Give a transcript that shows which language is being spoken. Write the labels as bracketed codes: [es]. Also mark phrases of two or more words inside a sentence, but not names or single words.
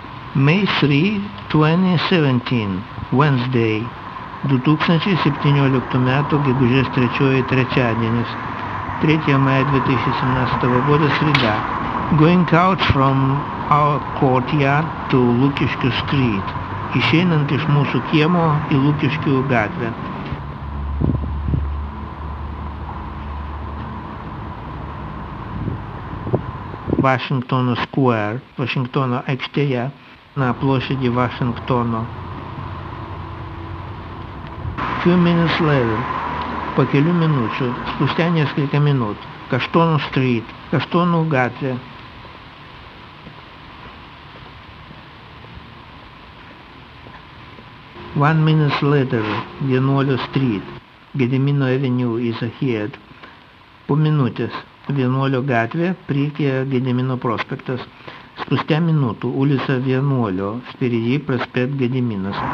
[en] May 3, 2017, Wednesday, [lt] 2017 metų gegužės 3 trečiadienis, [ru] 3 мая 2017 года среда. [en] Going out from our courtyard to Lukiškių street. [lt] Išeinant iš mūsų kiemo į Lukiškių gatvę. Washington Square, Vašingtono aikštėje, [ru] на площади Вашингтона. [en] Few minutes later, [lt] po kelių minučių, [ru] spustя несколько минут, Kaštonų street, Kaštonų gatvė. [en] One minute later, Vienuolio street, Gedimino avenue is ahead. [lt] Po minutės, Vienuolio gatvė, priekyje Gedimino prospektas. [ru] Спустя минуту, улица Vienuolio, впереди проспект Gediminas.